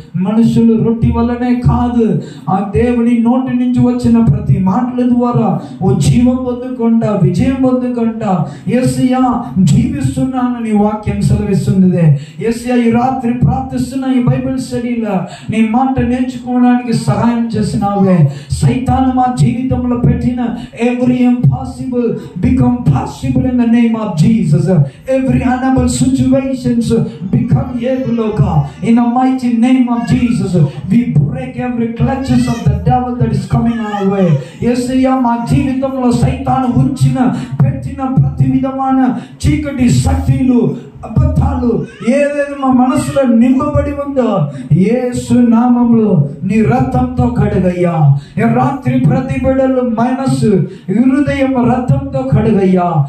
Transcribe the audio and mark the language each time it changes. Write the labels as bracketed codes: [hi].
[te] మనుషులు రొట్టి వల్లనే కాదు, ఆ దేవుని నోటి నుంచి వచ్చిన ప్రతి మాటల ద్వారా ఓ జీవం పొందుకుంటా, విజయం పొందుకుంటా యేసయ్యా జీవిస్తున్నాను నీ వాక్యం సెలవిస్తుంది. యేసయ్యా ఈ రాత్రి ప్రార్థిస్తున్న ఈ బైబిల్ స్టడీలో నీ మాట నేర్చుకోవడానికి సహాయం చేసినావే. సైతాను మా జీవితంలో పెట్టిన [en] every impossible become possible in the name of Jesus. Every unable situations become able, oh God, in the mighty name of Jesus. We break every clutches of the devil that is coming our way. [te] యేసయ్యా మా జీవితంలో సైతాను ఉంచిన పెట్టిన ప్రతి విధమైన చీకటి శక్తులు, అబద్ధాలు ఏదైతే మా మనసులో నింపబడి ఉందో యేసు నామములో నీ రక్తంతో కడుగయ్యా. రాత్రి ప్రతి బిడ్డలు మనసు హృదయం రక్తంతో కడుగయ్యా.